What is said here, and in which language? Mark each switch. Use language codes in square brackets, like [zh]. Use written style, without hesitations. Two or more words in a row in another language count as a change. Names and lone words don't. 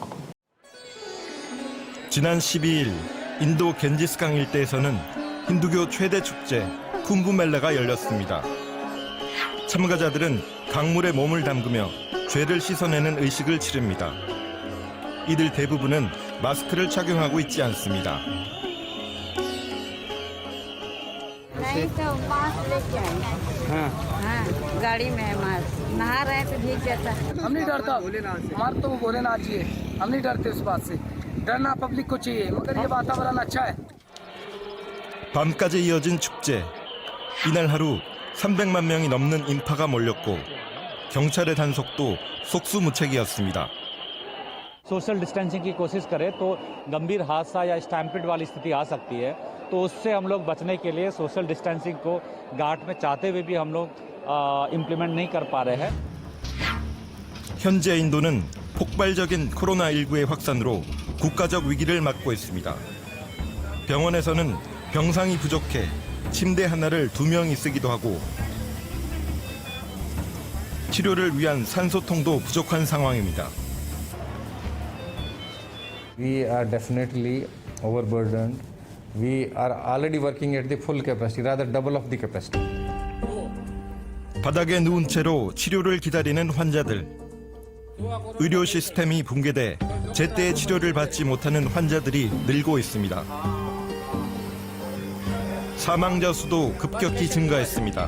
[ko] 지난 12일 인도 겐지스강 일대에서는 힌두교 최대 축제 쿰브멜라가 열렸습니다. 참가자들은 강물에 몸을 담그며 죄를 씻어내는 의식을 치릅니다. 이들 대부분은 마스크를 착용하고 있지 않습니다. [hi] गाड़ी में नहा रहे थे भीग जाता हम नहीं डरता हमारे तो भोलेनाथ जी है हम नहीं डरते उस बात से डरना पब्लिक को चाहिए मगर ये वातावरण अच्छा है [ko] 밤까지 이어진 축제. 이날 하루 300만 명이 넘는 인파가 몰렸고 경찰의 단속도 속수무책이었습니다. [en] social distancing [hi] की कोशिश करें तो गंभीर हादसा या स्टैम्पिड वाली स्थिति आ सकती है, तो उससे हम लोग बचने के लिए [en] social distancing [hi] को घाट में चाहते हुए भी हम लोग इम्प्लीमेंट नहीं कर पा रहे हैं. [ko] 현재 인도는 폭발적인 코로나19의 확산으로 국가적 위기를 맞고 있습니다. 병원에서는 병상이 부족해 침대 하나를 2명이 쓰기도 하고 치료를 위한 산소통도 부족한 상황입니다. [en] We are definitely overburdened. We are already working at the full capacity, rather double of the capacity. [ko] 바닥에 누운 채로 치료를 기다리는 환자들. 의료 시스템이 붕괴돼 제때 치료를 받지 못하는 환자들이 늘고 있습니다. 사망자 수도 급격히 증가했습니다.